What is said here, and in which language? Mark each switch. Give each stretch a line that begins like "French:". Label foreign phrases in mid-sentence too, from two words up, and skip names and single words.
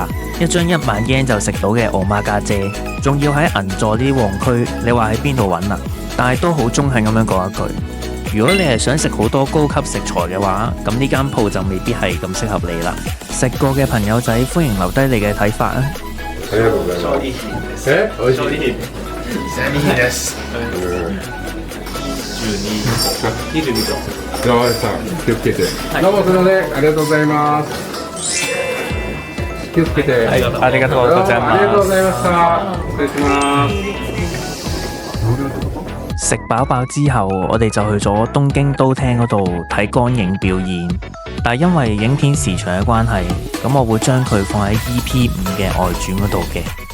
Cantonese: 一張1萬yen就食到嘅奧媽家姐，仲要喺銀座呢啲旺區，你話喺邊度揾啊？但係都好中肯咁樣講一句，如果你係想食好多高級食材嘅話，咁呢間鋪就未必係咁適合你啦。食過嘅朋友仔，歡迎留低你嘅睇法啊！
Japanese: ありがとうございます。美味しい。12です。22度。山内さん、気をつけて。どうもすみません、ありがとうございます。気をつけて。ありがとうございます。ありがとうございました。失礼します。
Cantonese: 食飽飽之後，我哋就去咗東京都廳嗰度睇光影表演，但係因為影片時長嘅關係，咁我會將佢放喺 EP5嘅外傳嗰度嘅。